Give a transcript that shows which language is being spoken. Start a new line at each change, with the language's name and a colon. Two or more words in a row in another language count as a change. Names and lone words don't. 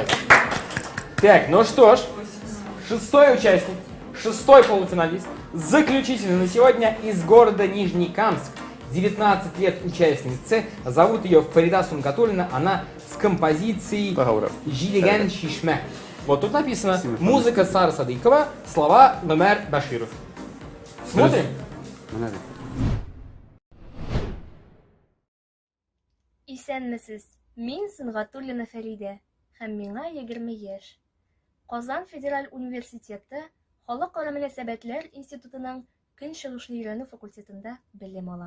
Russian: Так, ну что ж, 6-й участник, 6-й полуфиналист, заключительный на сегодня из города Нижнекамск. 19 лет участницы, зовут ее Фарида Сунгатуллина, она с композицией «Жилиган Шишме». Вот тут написано «Музыка Сара Садыкова», слова Гомер Баширов. Смотрим.
Tatar: Исәнмесез, мин Сунгатуллина Фәридә, һәм миңа 20 яшь. Казан Федераль университеты Халыкара мөнәсәбәтләр институтының Көнчыгышлы өйрәнү факультетында белем алам.